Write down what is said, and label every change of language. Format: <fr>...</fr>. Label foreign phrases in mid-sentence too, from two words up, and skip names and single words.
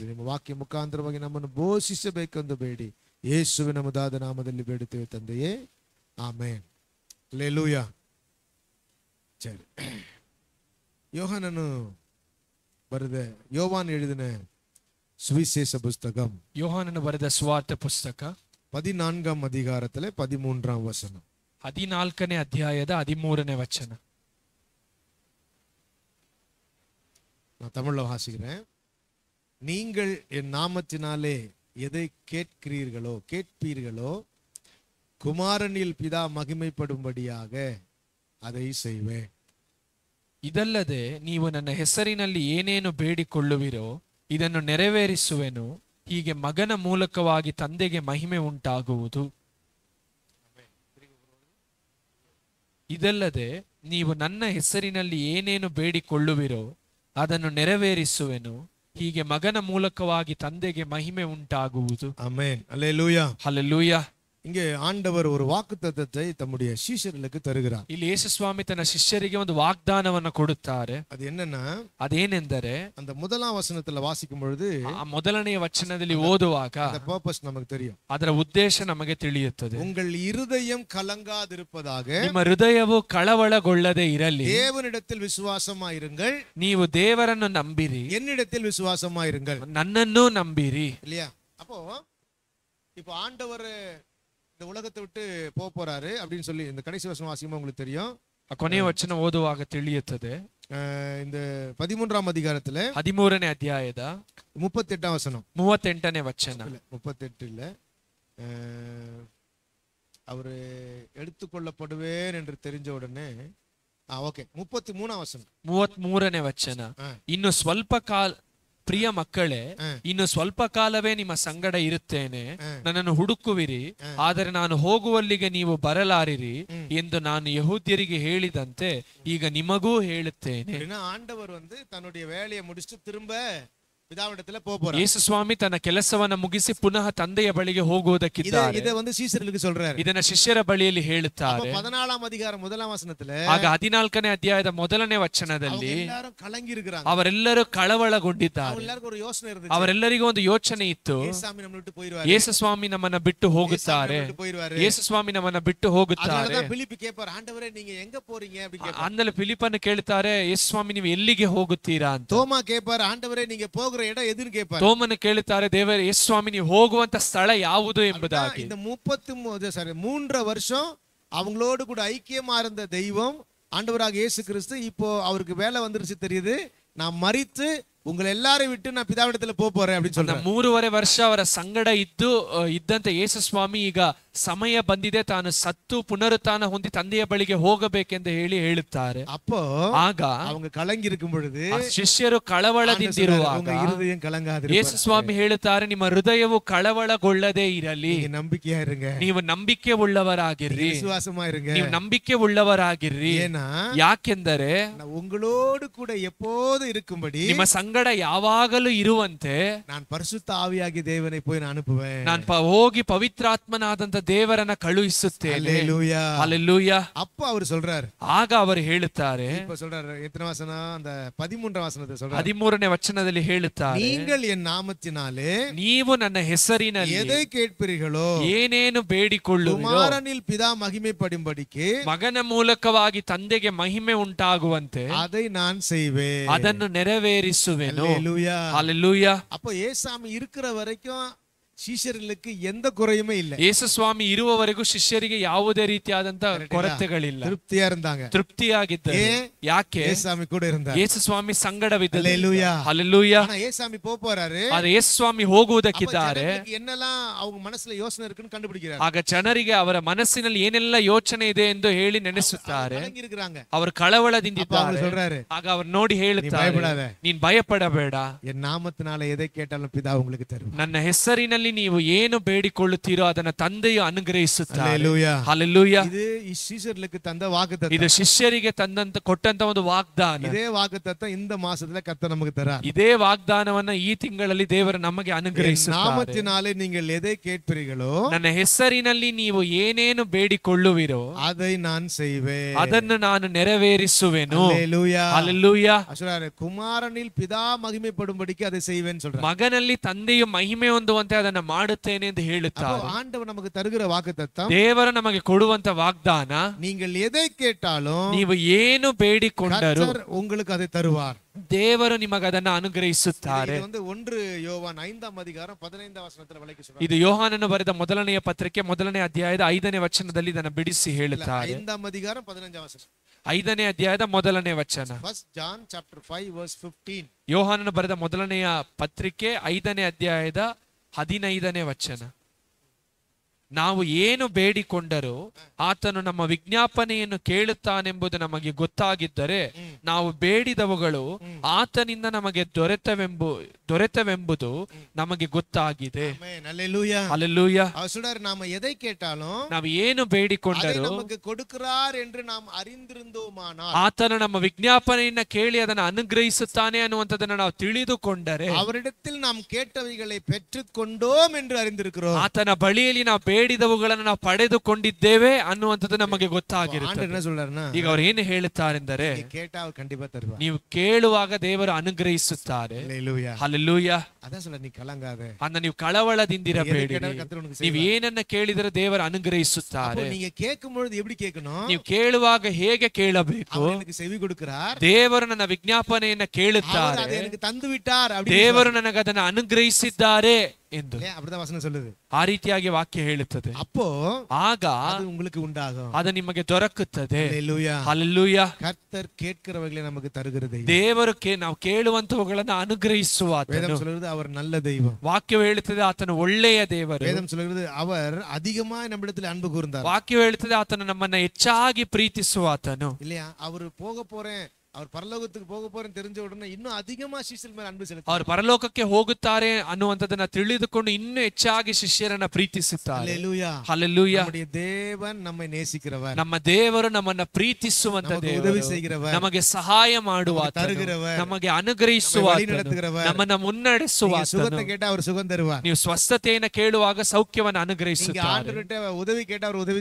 <kn>ನಿಮ್ಮ ವಾಕ್ಯ ಮುಖಾಂತರವಾಗಿ ನಮ್ಮನ್ನು ಬೋಷಿಸಬೇಕೆಂದು ಬೇಡಿ ಯೇಸುವಿನ ಮುದಾದ ನಾಮದಲ್ಲಿ ಬೇಡುತ್ತೇವೆ ತಂದೆಯೇ, ಆಮೇನ್. ಹಲ್ಲೆಲೂಯಾ. ಸರಿ, ಯೋಹಾನ್ ಹೇಳಿದನೆ ಸುವಿಶೇಷ புஸ்தகம், யோவான் ಬರೆದ ಸುವಾರ್ತೆ ಪುಸ್ತಕ</kn> <ta>14ாம் அதிகாரத்திலே 13ாம் வசனம்.</ta> <kn>14ನೇ ಅಧ್ಯಾಯದ 13ನೇ ವಚನ.</kn> <ta>நான் தமிழ்ல வாசிக்கிறேன். நீங்கள் என் நாமத்தினாலே எதை கேட்பீர்களோ குமாரனில் பிதா மகிமைப்படும்படியாக அதை செய்வேன்.</ta> <kn>ಇದಲ್ಲದೆ ನೀವು ನನ್ನ ಹೆಸರಿನಲ್ಲಿ ಏನೇನು ಬೇಡಿಕೊಳ್ಳುವಿರೋ ಇದನ್ನು ನೆರವೇರಿಸುವೆನು. ಹೀಗೆ ಮಗನ ಮೂಲಕವಾಗಿ ತಂದೆಗೆ ಮಹಿಮೆ ಉಂಟಾಗುವುದು. ಇದಲ್ಲದೆ ನೀವು ನನ್ನ ಹೆಸರಿನಲ್ಲಿ ಏನೇನು ಬೇಡಿಕೊಳ್ಳುವಿರೋ ಅದನ್ನು ನೆರವೇರಿಸುವೆನು. ಹೀಗೆ ಮಗನ ಮೂಲಕವಾಗಿ ತಂದೆಗೆ ಮಹಿಮೆ ಉಂಟಾಗುವುದು. ಆಮೆನ್. ಹಲ್ಲೆಲೂಯಾ. ಹಲ್ಲೆಲೂಯಾ.</kn> <ta>இங்கே ஆண்டவர் ஒரு வாக்குத்தத்தத்தை தம்முடைய சீஷர்களுக்கு தருகிறார்.</ta> <kn>ಇಲ್ಲಿ ಯೇಸು ಸ್ವಾಮಿ ತನ್ನ ಶಿಷ್ಯರಿಗೆ ಒಂದು ವಾಗ್ದಾನವನ್ನು ಕೊಡುತ್ತಾರೆ.</kn> <ta>ಅದು என்னன்னா,</ta> <kn>ಅದೇನೆಂದರೆ</kn> <ta>அந்த முதலாம் வசனத்துல வாசிக்கும் பொழுது,</ta> <kn>ಆ ಮೊದಲನೆಯ ವಚನದಲ್ಲಿ ಓದುವಾಗ</kn> <ta>அந்த பர்பஸ் நமக்கு தெரியும்,</ta> <kn>ಅದರ ಉದ್ದೇಶ ನಮಗೆ ತಿಳಿಯುತ್ತದೆ.</kn> <ta>உங்கள் இருதயம் கலங்காதிருப்பதாக,</ta> <kn>ನಿಮ್ಮ ಹೃದಯವು ಕಳವಳಗೊಳ್ಳದೆ ಇರಲಿ.</kn> <ta>தேவனிடத்தில் விசுவாசமாயிருங்கள்,</ta> <kn>ನೀವು ದೇವರನ್ನು ನಂಬಿರಿ.</kn> <ta>என்னிடத்தில் விசுவாசமாயிருங்கள்,</ta> <kn>ನನ್ನನ್ನು ನಂಬಿರಿ.</kn> <ta>இல்லையா? அப்போ இப்போ ஆண்டவர் இந்த உலகத்தை விட்டு போறாரு அப்படின்னு சொல்லி இந்த கடைசி வசனம் வாசிக்கும்போது உங்களுக்கு தெரியும்.</ta> <kn>ಕೊನೆಯ ವಚನ ಓದುವಾಗ ತಿಳಿಯುತ್ತದೆ.</kn> <ta>இந்த 13ாம் அதிகாரத்துல</ta> <kn>13ನೇ ಅಧ್ಯಾಯದ</kn> <ta>38ாம் வசனம்,</ta> <kn>38ನೇ ವಚನ,</kn> <ta>38 இல்ல, அவரு எடுத்துக்கொள்ளப்படுவேன் என்று தெரிஞ்ச உடனே, ஓகே, 33ாம் வசனம்,</ta> <kn>33ನೇ ವಚನ. ಇನ್ನು ಸ್ವಲ್ಪ ಕಾಲ, ಪ್ರಿಯ ಮಕ್ಕಳೇ, ಇನ್ನು ಸ್ವಲ್ಪ ಕಾಲವೇ ನಿಮ್ಮ ಸಂಗಡ ಇರುತ್ತೇನೆ. ನನ್ನನ್ನು ಹುಡುಕುವಿರಿ, ಆದರೆ ನಾನು ಹೋಗುವಲ್ಲಿಗೆ ನೀವು ಬರಲಾರಿರಿ ಎಂದು ನಾನು ಯಹೂದ್ಯರಿಗೆ ಹೇಳಿದಂತೆ ಈಗ ನಿಮಗೂ ಹೇಳುತ್ತೇನೆ.</kn> <ta>ஆண்டவர் தன்னுடைய வேலையை முடிச்சிட்டு திரும்ப பிதாவிடத்துல போறார்.</ta> <kn>ಯೇಸು ಸ್ವಾಮಿ ತನ್ನ ಕೆಲಸವನ್ನ ಮುಗಿಸಿ ಪುನಃ ತಂದೆಯ ಬಳಿಗೆ ಹೋಗುವುದಕ್ಕಿದ್ದಾರೆ.</kn> <ta>இதை சீஷர்களுக்கு சொல்றாரு.</ta> <kn>ಇದನ್ನ ಶಿಷ್ಯರ ಬಳಿಯಲ್ಲಿ ಹೇಳುತ್ತಾರೆ.</kn> <ta>14ாம் அதிகாரம் 1ாம் வசனத்துல,</ta> <kn>ಆಗ 14ನೇ ಅಧ್ಯಾಯದ 1ನೇ ವಚನದಲ್ಲಿ ಎಲ್ಲರೂ ಕಲಂಗಿ ಇರುತ್ತಾರೆ, ಅವರೆಲ್ಲರೂ ಕಳವಳಗೊಂಡಿದ್ದಾರೆ. ಎಲ್ಲರಿಗೂ ಒಂದು ಯೋಚನೆ ಇರುತ್ತೆ, ಅವರೆಲ್ಲರಿಗೂ ಒಂದು ಯೋಚನೆ ಇತ್ತು, ಯೇಸು ಸ್ವಾಮಿ ನಮ್ಮನ್ನ ಬಿಟ್ಟು ಹೋಗುತ್ತಾರೆ, ಯೇಸು ಸ್ವಾಮಿ ನಮ್ಮನ್ನ ಬಿಟ್ಟು ಹೋಗುತ್ತಾರೆ. ಅಂದಲೆ ಫಿಲಿಪ್ಪನ್ನು ಕೇಳುತ್ತಾರೆ, ಯೇಸು ಸ್ವಾಮಿ ನೀವು ಎಲ್ಲಿಗೆ ಹೋಗುತ್ತೀರಾ ಅಂತ.</kn> <ta>ತೋಮಾ ಕೇಳ್ತಾರೆ, ಆಂಡವರೇ ನೀங்க போகிற இடம் எதுன்னு கேட்பாரு.</ta> <kn>ತೋಮನು ಕೇಳುತ್ತಾರೆ, ದೇವರೇ ಯೇಸು ಸ್ವಾಮಿ ನೀವು ಹೋಗುವಂತ ಸ್ಥಳ ಯಾವುದು ಎಂಬುದಾಗಿ.</kn> <ta>இந்த 3 வருஷம் அவங்களோடு கூட ஐக்கியமா இருந்த தெய்வம் ஆண்டவராக இயேசு கிறிஸ்து இப்போ அவருக்கு வேலை வந்துருச்சு தெரியுது. நான் மரித்து உங்களை எல்லாரையும் விட்டு நான் பிதாவிடத்துல போறேன் அப்படின்னு சொல்றேன்.</ta> <kn>3.5 ವರ್ಷ ಅವರ ಸಂಗಡ ಇದ್ದಂತೆ ಯೇಸು ಸ್ವಾಮಿ ಈಗ ಸಮಯ ಬಂದಿದೆ, ತಾನು ಸತ್ತು ಪುನರುತ್ಥಾನ ಹೊಂದಿ ತಂದೆಯ ಬಳಿಗೆ ಹೋಗಬೇಕೆಂದು ಹೇಳುತ್ತಾರೆ.</kn> <ta>அப்போ</ta> <kn>ಆಗ</kn> <ta>அவங்க கலங்கி இருக்கும் பொழுது</ta> <kn>ಶಿಷ್ಯರು ಕಳವಳದಿಂದಿರುವಾಗ</kn> <ta>உங்க இருதயம் கலங்காதிருப்பதாக.</ta> <kn>ಯೇಸು ಸ್ವಾಮಿ ಹೇಳುತ್ತಾರೆ, ನಿಮ್ಮ ಹೃದಯವು ಕಳವಳಗೊಳ್ಳದೇ ಇರಲಿ.</kn> <ta>நீங்க நம்பிக்கையா இருங்க,</ta> <kn>ನೀವು ನಂಬಿಕೆ ಉಳ್ಳವರಾಗಿರ್ರಿ,</kn> <ta>விசுவாசமா இருங்க.</ta> <kn>ನೀವು ನಂಬಿಕೆ ಉಳ್ಳವರಾಗಿರ್ರಿ.</kn> <ta>ஏன்னா</ta> <kn>ಯಾಕೆಂದರೆ</kn> <ta>நான் உங்களோடு கூட எப்போது இருக்கும்படி</ta> <kn>ನಿಮ್ಮ ಸಂಗಡ ಯಾವಾಗಲೂ ಇರುವಂತೆ</kn> <ta>நான் பரிசுத்த ஆவியாகிய தேவனை போய் நான் அனுப்புவேன்.</ta> <kn>ನಾನು ಹೋಗಿ ಪವಿತ್ರಾತ್ಮನಾದಂತ ದೇವರನ್ನ ಕಳುಹಿಸುತ್ತೇನೆ.</kn> <ta>அல்லேலூயா.</ta> <kn>ಹಲ್ಲೆಲೂಯಾ.</kn> <ta>அப்ப அவர் சொல்றாரு,</ta> <kn>ಆಗ ಅವರು ಹೇಳುತ್ತಾರೆ,</kn> <ta>இப்ப சொல்றாரு எத்தனை வசனம், அந்த 13 வசனத்தை சொல்றாரு.</ta> <kn>13ನೇ ವಚನದಲ್ಲಿ ಹೇಳುತ್ತಾರೆ,</kn> <ta>நீங்கள் என் நாமத்தினாலே</ta> <kn>ನೀವು ನನ್ನ ಹೆಸರಿನಲ್ಲಿ</kn> <ta>எதை கேட்பீர்களோ</ta> <kn>ಏನೇನು ಬೇಡಿಕೊಳ್ಳುವಿರೋ</kn> <ta>குமாரனில் பிதா மகிமைப்படும்படிக்கு</ta> <kn>ಮಗನ ಮೂಲಕವಾಗಿ ತಂದೆಗೆ ಮಹಿಮೆ ಉಂಟಾಗುವಂತೆ</kn> <ta>அதை நான் செய்வேன்.</ta> <kn>ಅದನ್ನು ನೆರವೇರಿಸುವೆನು.</kn> <ta>அல்லேலூயா.</ta> <kn>ಹಲ್ಲೆಲೂಯಾ.</kn> <ta>அப்போ ஏசாமி இருக்கிற வரைக்கும்</ta> <kn>ಶಿಷ್ಯರಿಗೆ ಎಂದ ಕೊರೆಯುಮೇ ಇಲ್ಲ. ಯೇಸು ಸ್ವಾಮಿ ಇರುವವರೆಗೂ ಶಿಷ್ಯರಿಗೆ ಯಾವುದೇ ರೀತಿಯಾದಂತ ಕೊರತೆಗಳಿಲ್ಲ.</kn> <ta>ತೃಪ್ತಿಯಾ இருந்தாங்க,</ta> <kn>ತೃಪ್ತಿಯಾಗಿದ್ದಾರೆ. ಯಾಕೆ?</kn> <ta>ஏசாமி கூட இருந்தார்.</ta> <kn>ಯೇಸು ಸ್ವಾಮಿ ಸಂಗಡವಿದ್ದರು.</kn> <ta>ஹல்லேலூயா.</ta> <kn>ಹಲ್ಲೆಲೂಯಾ.</kn> <ta>ஆனா ஏசாமி போறாரு.</ta> <kn>ಆದರೆ ಯೇಸು ಸ್ವಾಮಿ ಹೋಗುವುದಕ್ಕಿದ್ದಾರೆ.</kn> <ta>என்னெல்லாம் அவங்க மனசுல யோசனை இருக்குன்னு கண்டுபிடிக்கிறார்.</ta> <kn>ಆಗ ಜನರಿಗೆ ಅವರ ಮನಸ್ಸಿನಲ್ಲಿ ಏನೆಲ್ಲ ಯೋಚನೆ ಇದೆ ಎಂದು ಹೇಳಿ ನೆನೆಸುತ್ತಾರೆ. ಅವರು ಕಳವಳದಿಂದಿದ್ದಾರೆ. ಆಗ ಅವರು ನೋಡಿ ಹೇಳುತ್ತಾರೆ, ನೀನ್ ಭಯಪಡಬೇಡ,</kn> <ta>என் நாமத்தினால எதை கேட்டாலும் பிதா உங்களுக்கு தருவார்.</ta> <kn>ನನ್ನ ಹೆಸರಿನಲ್ಲಿ ನೀವು ಏನು ಬೇಡಿಕೊಳ್ಳುತ್ತೀರೋ ಅದನ್ನ ತಂದೆಯು ಅನುಗ್ರಹಿಸುತ್ತಾರೆ.</kn> <ta>ஹல்லேலூயா.</ta> <kn>ಹಲ್ಲೆಲೂಯಾ. இது ಶಿಷ್ಯರಿಗೆ ತಂದ ವಾಗ್ದಾನ. ಇದು ಶಿಷ್ಯರಿಗೆ ಕೊಟ್ಟಂತ ಒಂದು ವಾಗ್ದಾನ. ಇದೇ ವಾಗ್ದಾನ</kn> <ta>இந்த மாசத்துல கர்த்தர் நமக்கு தரார்.</ta> <kn>ಇದೇ ವಾಗ್ದಾನವನ್ನ ಈ ತಿಂಗಳಲ್ಲಿ ದೇವರು ನಮಗೆ ಅನುಗ್ರಹಿಸುತ್ತಾರೆ.</kn> <ta>நாமத்தினாலே நீங்கள் எதை கேட்பீர்களோ</ta> <kn>ನನ್ನ ಹೆಸರಿನಲ್ಲಿ ನೀವು ಏನೇನು ಬೇಡಿಕೊಳ್ಳುವಿರೋ</kn> <ta>அதை நான் செய்வேன்.</ta> <kn>ಅದನ್ನು ನಾನು ನೆರವೇರಿಸುವೆನು.</kn> <ta>ஹல்லேலூயா.</ta> <kn>ಹಲ್ಲೆಲೂಯಾ.</kn> <ta>சொல்றாரு, குமாரனில் பிதா மகிமைப்படும்படிக்கு அதை செய்வேன்னு சொல்றாரு.</ta> <kn>ಮಗನಲ್ಲಿ ತಂದೆಯು ಮಹಿಮೆ ಹೊಂದುವಂತೆ ಅದನ್ನ ಮಾಡುತ್ತೇನೆ ಎಂದು ಹೇಳುತ್ತಾರೆ.</kn> <ta>ஆண்டவர் நமக்கு தருகிற வாக்குத்தத்தம்,</ta> <kn>ದೇವರು ನಮಗೆ ಕೊಡುವಂತ ವಾಗ್ದಾನ,</kn> <ta>நீங்கள் எதை கேட்டாலும்</ta> <kn>ನೀವು ಏನು ಬೇಡಿಕೊಂಡರೂ</kn> <ta>உங்களுக்கு அதை தருவார்.</ta> <kn>ದೇವರು ನಿಮಗೆ ಅದನ್ನು ಅನುಗ್ರಹಿಸುತ್ತಾರೆ.</kn> <ta>இது 1 யோவான் 5ஆம் அதிகாரம் 15ஆம் வசனத்துல விளக்கி சொல்றாரு.</ta> <kn>ಇದು ಯೋಹಾನನು ಬರೆದ ಮೊದಲನೆಯ ಪತ್ರಿಕೆ 1ನೇ ಅಧ್ಯಾಯದ 5ನೇ ವಚನದಲ್ಲಿ ಇದನ್ನು ಬಿಡಿಸಿ ಹೇಳುತ್ತಾರೆ.</kn> <ta>5ಆம் அதிகாரம் 15ஆம் வசனம்.</ta> <kn>5ನೇ ಅಧ್ಯಾಯದ ಮೊದಲನೇ ವಚನ.</kn> <en>First John chapter 5 verse 15.</en> <kn>ಯೋಹಾನನು ಬರೆದ ಮೊದಲನೆಯ ಪತ್ರಿಕೆ 5ನೇ ಅಧ್ಯಾಯದ 15ನೇ ವಚನ. ನಾವು ಏನು ಬೇಡಿಕೊಂಡರೂ ಆತನು ನಮ್ಮ ವಿಜ್ಞಾಪನೆಯನ್ನು ಕೇಳುತ್ತಾನೆಂಬುದು ನಮಗೆ ಗೊತ್ತಾಗಿದ್ದರೆ ನಾವು ಬೇಡಿದವುಗಳು ಆತನಿಂದ ನಮಗೆ ದೊರೆತವೆಂಬುದು ನಮಗೆ ಗೊತ್ತಾಗಿದೆ. ಹಲ್ಲೆಲೂಯಾ.</kn> <ta>நாம எதை கேட்டாலும்</ta> <kn>ನಾವು ಏನು ಬೇಡಿಕೊಂಡರೂ</kn> <ta>நமக்கு கொடுக்கிறார் என்று நாம் அறிந்திருந்தோமானால்,</ta> <kn>ಆತನು ನಮ್ಮ ವಿಜ್ಞಾಪನೆಯನ್ನ ಕೇಳಿ ಅದನ್ನು ಅನುಗ್ರಹಿಸುತ್ತಾನೆ ಅನ್ನುವಂಥದ್ದನ್ನು ನಾವು ತಿಳಿದುಕೊಂಡರೆ,</kn> <ta>அவரிடத்தில் நாம் கேட்டவைகளை பெற்றுக்கொண்டோம் என்று அறிந்திருக்கிறோம்.</ta> <kn>ಆತನ ಬಳಿಯಲ್ಲಿ ನಾವು ಬೇಡಿದವುಗಳನ್ನು ನಾವು ಪಡೆದುಕೊಂಡಿದ್ದೇವೆ ಅನ್ನುವಂಥದ್ದು ನಮಗೆ ಗೊತ್ತಾಗಿರುತ್ತೆ.</kn> <ta>என்ன சொல்றாருன்னா,</ta> <kn>ಈಗ ಅವರು ಏನು ಹೇಳುತ್ತಾರೆಂದರೆ,</kn> <ta>கேட்டா கண்டிப்பா தருவார்.</ta> <kn>ನೀವು ಕೇಳುವಾಗ ದೇವರು ಅನುಗ್ರಹಿಸುತ್ತಾರೆ. ಹಲ್ಲೆಲೂಯಾ.</kn> <ta>அதான் சொல்ல, நீ கலங்காத,</ta> <kn>ಅನ್ನ ನೀವು ಕಳವಳದಿಂದಿರಬೇಡಿ. ನೀವು ಏನನ್ನ ಕೇಳಿದರೆ ದೇವರು ಅನುಗ್ರಹಿಸುತ್ತಾರೆ.</kn> <ta>நீங்க கேட்கும் பொழுது எப்படி கேட்கணும்?</ta> <kn>ನೀವು ಕೇಳುವಾಗ ಹೇಗೆ ಕೇಳಬೇಕು?</kn> <ta>எனக்கு செவி கொடுக்கிறார்,</ta> <kn>ದೇವರು ನನ್ನ ವಿಜ್ಞಾಪನೆಯನ್ನ ಕೇಳುತ್ತಾರೆ,</kn> <ta>அதை எனக்கு தந்து விட்டார்,</ta> <kn>ದೇವರು ನನಗೆ ಅದನ್ನು ಅನುಗ್ರಹಿಸಿದ್ದಾರೆ ಎಂದು</kn> <ta>அப்படிதான் வசனம் சொல்லுது.</ta> <kn>ಆ ರೀತಿಯಾಗಿ ವಾಕ್ಯ ಹೇಳುತ್ತದೆ.</kn> <ta>அப்போ</ta> <kn>ಆಗ</kn> <ta>அது உங்களுக்கு உண்டாகும்,</ta> <kn>ಅದು ನಿಮಗೆ ದೊರಕುತ್ತದೆ.</kn> <ta>ஹல்லேலூயா.</ta> <kn>ಹಲ್ಲೆಲೂಯಾ.</kn> <ta>கர்த்தர் கேட்கிறவைகளை நமக்கு தருகிறது.</ta> <kn>ದೇವರು ನಾವು ಕೇಳುವಂತವುಗಳನ್ನು ಅನುಗ್ರಹಿಸುವ</kn> <ta>வேதம் சொல்கிறது அவர் நல்ல தெய்வம்.</ta> <kn>ವಾಕ್ಯವು ಹೇಳುತ್ತದೆ ಆತನು ಒಳ್ಳೆಯ ದೇವರು.</kn> <ta>வேதம் சொல்கிறது அவர் அதிகமாய் நம்மிடத்தில் அன்பு கூர்ந்தார்.</ta> <kn>ವಾಕ್ಯವು ಹೇಳುತ್ತದೆ ಆತನು ನಮ್ಮನ್ನ ಹೆಚ್ಚಾಗಿ ಪ್ರೀತಿಸುವ ಆತನು.</kn> <ta>இல்லையா? அவர் போக போறேன், அவர் பரலோகத்துக்கு போக போறேன்னு தெரிஞ்ச உடனே இன்னும் அதிகமா</ta> <kn>ಶಿಷ್ಯರ ಮೇಲೆ ಅನ್ಬು ಸೆಳೆಯುತ್ತಾರೆ. ಅವರು ಪರಲೋಕಕ್ಕೆ ಹೋಗುತ್ತಾರೆ ಅನ್ನುವಂಥದ್ದನ್ನ ತಿಳಿದುಕೊಂಡು ಇನ್ನೂ ಹೆಚ್ಚಾಗಿ ಶಿಷ್ಯರನ್ನ ಪ್ರೀತಿಸುತ್ತಾರೆ.</kn> <ta>ஹல்லேலூயா.</ta> <kn>ಹಲ್ಲೆಲೂಯಾ.</kn> <ta>நம்முடைய தேவன் நம்மை நேசிக்கிறவர்,</ta> <kn>ನಮ್ಮ ದೇವರು ನಮ್ಮನ್ನ ಪ್ರೀತಿಸುವಂತ ದೇವರು,</kn> <ta>உதவி செய்கிறவர்,</ta> <kn>ನಮಗೆ ಸಹಾಯ ಮಾಡುವ ಆತನು,</kn> <ta>தருகிறவர்,</ta> <kn>ನಮಗೆ ಅನುಗ್ರಹಿಸುವ ಆತನು, ನಮ್ಮನ್ನ ಮುನ್ನಡೆಸುವ ಆತನು.</kn> <ta>சுகத்தை கேட்டா அவர் சுகம் தருவார்.</ta> <kn>ನೀವು ಸ್ವಸ್ಥತೆಯನ್ನು ಕೇಳುವಾಗ ಸೌಖ್ಯವನ್ನು ಅನುಗ್ರಹಿಸುತ್ತಾರೆ.</kn> <ta>ஆண்டவர்கிட்ட உதவி கேட்டா அவர் ಉದವಿ</ta>